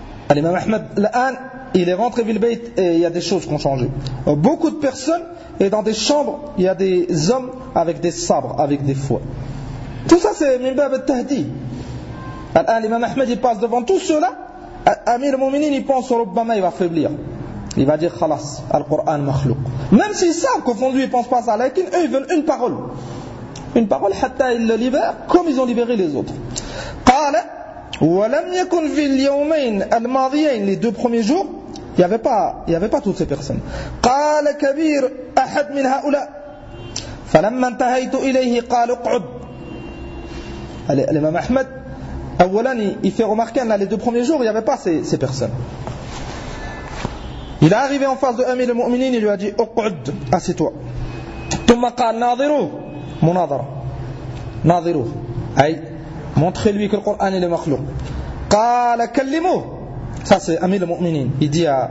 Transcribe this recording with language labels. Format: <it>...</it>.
<fr>الإمام أحمد الآن il est rentré في البيت il y a des choses qui ont changé beaucoup de personnes et dans des chambres il y a des hommes avec des sabres avec des fouets tout ça c'est</fr> <ar>من باب التهدي الآن</ar> <fr>الإمام أحمد il passe devant tout cela Amir Mouminin il pense ربما il va faiblir il va dire</fr> <ar>خلاص القرآن مخلوق</ar> <fr>même s'ils savent qu'au fond de lui ils pensent pas ça لكن eux ils veulent une parole Une parole, حتى ils le libèrent comme ils ont libéré les autres.</fr> <ar>قال ولم يكن في اليومين الماضيين</ar> <fr>les deux premiers jours, il n'y avait pas toutes ces personnes.</fr> <ar>قال كبير أحد من هؤلاء فلما انتهيت إليه قال اقعد.</ar> <fr>الإمام أحمد أولا il fait remarquer là les deux premiers jours, il n'y avait pas ces personnes. Il est arrivé en face de Amir al-Mu'minin, il lui a dit اقعد assieds-toi.</fr> <ar>ثم قال ناظرو مناظرة ناظروه أي</ar> <fr>montrez lui que le Coran est le makhluq</fr> <ar>قال كلموه</ar> <fr>ça c'est Amir al-Mu'minin il dit</fr>